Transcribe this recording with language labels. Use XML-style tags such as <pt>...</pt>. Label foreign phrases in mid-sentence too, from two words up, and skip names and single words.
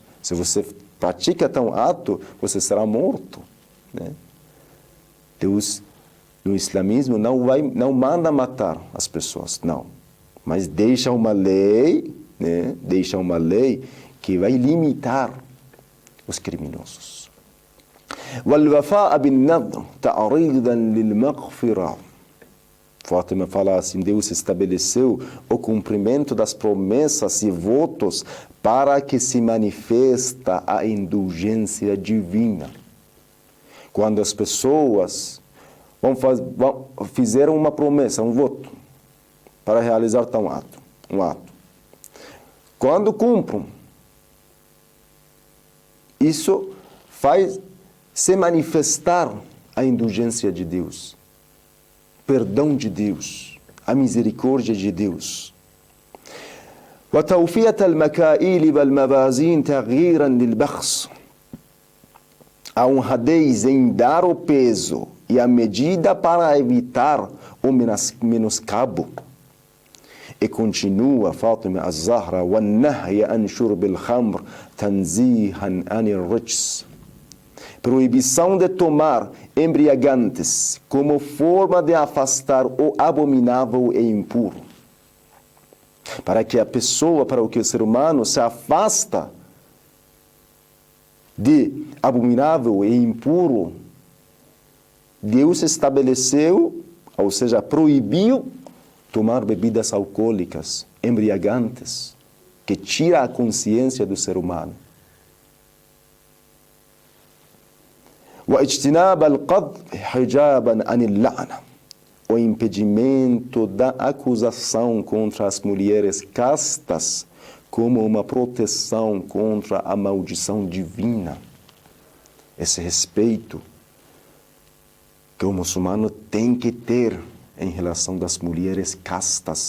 <pt>Se você pratica tal ato, você será morto, né? Deus, no islamismo, não manda matar as pessoas, não. Mas deixa uma lei, né? Deixa uma lei que vai limitar os criminosos.</pt> <ar>وَالْوَفَاءَ بِالنَّذْرِ تَعْرِيضًا لِلْمَغْفِرَةِ.</ar> <pt>Fátima fala assim, Deus estabeleceu o cumprimento das promessas e votos para que se manifesta a indulgência divina. Quando as pessoas fizeram uma promessa, um voto, para realizar tal ato, um ato. Quando cumprem, isso faz se manifestar a indulgência de Deus, perdão de Deus, a misericórdia de Deus.</pt> <ar>وتوفية المكائل والموازين تغييرا للبخس.</ar> <pt>A honradez em dar o peso e a medida para evitar o menoscabo. E continua Fátima az-Zahra,</pt> <ar>وَالنَّهْيَ أَنْ شُرْبِ الْخَمْرِ تَنْزِيهًا عَنِ الرِّجْسِ.</ar> <pt>Proibição de tomar embriagantes como forma de afastar o abominável e impuro. Para que a pessoa, para que o ser humano se afasta de abominável e impuro, Deus estabeleceu, ou seja, proibiu tomar bebidas alcoólicas, embriagantes, que tira a consciência do ser humano.</pt> <ar>واجتناب القذف حجابا عن اللعنة.</ar> <pt>O impedimento da acusação contra as mulheres castas como uma proteção contra a maldição divina. Esse respeito que o muçulmano tem que ter em relação das mulheres castas.</pt>